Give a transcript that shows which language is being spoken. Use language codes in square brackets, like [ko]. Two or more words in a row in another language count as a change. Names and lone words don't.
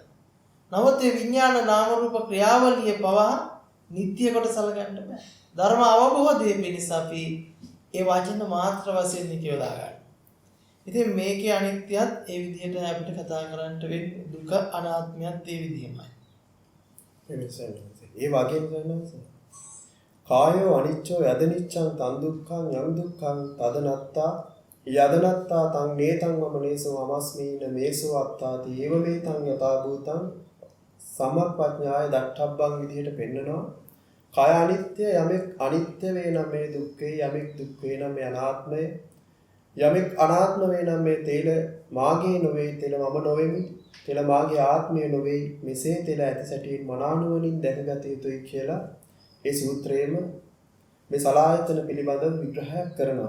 [si] නමුත් මේ විඥාන නාම රූප ක්‍රියාවලිය පවා නිට්ටිය කොට සලකන්න බෑ. ධර්ම අවබෝධයේ පිණිස අපි ඒ වචන මාත්‍ර වශයෙන් කියවලා ගන්න. ඉතින් මේකේ අනිත්‍යයත් ඒ විදිහට අපිට කතා කරන්නට වෙන්නේ දුක අනාත්මයත් ඒ විදිහමයි. ඒ වගේම කරනවා. [pi] කායෝ අනිච්චෝ යදනිච්ඡං තන් දුක්ඛං යං දුක්ඛං තදනත්තා යදනත්තා තං නේතං මම නේසෝ අමස්මීන මේසෝ අත්තාති ඒව මේ තං යථා භූතං සම්මප්පඥාය දට්ඨබ්බං [si] විදිහට පෙන්නනවා. කාය අනිත්‍ය යමෙක් අනිත්‍ය වේ නම් මේ දුක්ඛේ යමෙක් දුක් වේ නම් මේ අනාත්මය යමෙක් අනාත්ම වේ නම් මේ තේල මාගේ නොවේ තේල මම නොවේමි තේල මාගේ ආත්මය නොවේ මෙසේ තේල ඇති සැටින් මනානුවණින් දැකගත යුතුයි කියලා ඒ සූත්‍රයේම මේ සලායතන පිළිබඳව විග්‍රහයක් කරනවා.